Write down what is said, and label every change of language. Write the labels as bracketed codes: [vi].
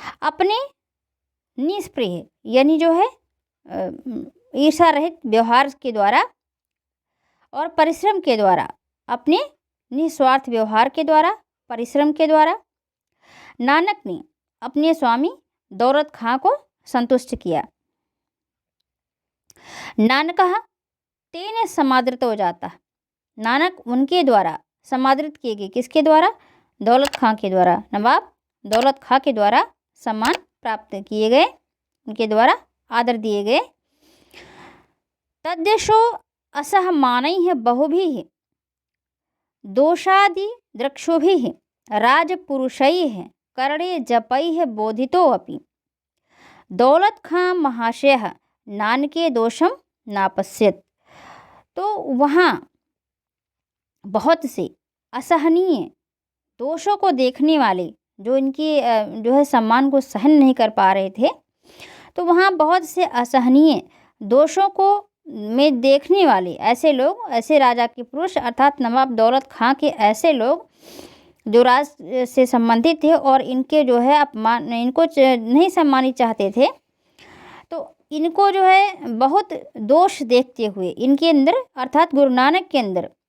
[hi] अपने निष्प्रिय यानी जो है ईर्षा रहित व्यवहार के द्वारा और परिश्रम के द्वारा, अपने निस्वार्थ व्यवहार के द्वारा, परिश्रम के द्वारा नानक ने अपने स्वामी दौलत खां को संतुष्ट किया। [sa] नानकः तेन समादृत [hi] हो जाता। नानक उनके द्वारा समादृत किए गए। किसके द्वारा? दौलत खां के द्वारा। नवाब दौलत खां के द्वारा सम्मान प्राप्त किए गए, उनके द्वारा आदर दिए गए। [sa] तद्देशो असहमानैः बहुभिः दोषादि द्रक्षोभिः राजपुरुषैः करणे जपैः बोधितोऽपि दौलत खां महाशयः नानके दोषम नापश्यत। [hi] तो वहाँ बहुत से असहनीय दोषों को देखने वाले, जो इनके जो है सम्मान को सहन नहीं कर पा रहे थे, तो वहाँ बहुत से असहनीय दोषों को में देखने वाले ऐसे लोग, ऐसे राजा के पुरुष अर्थात नवाब दौलत खां के ऐसे लोग जो राज से संबंधित थे और इनके जो है अपमान, इनको नहीं सम्मानित चाहते थे, तो इनको जो है बहुत दोष देखते हुए इनके अंदर अर्थात गुरु नानक के अंदर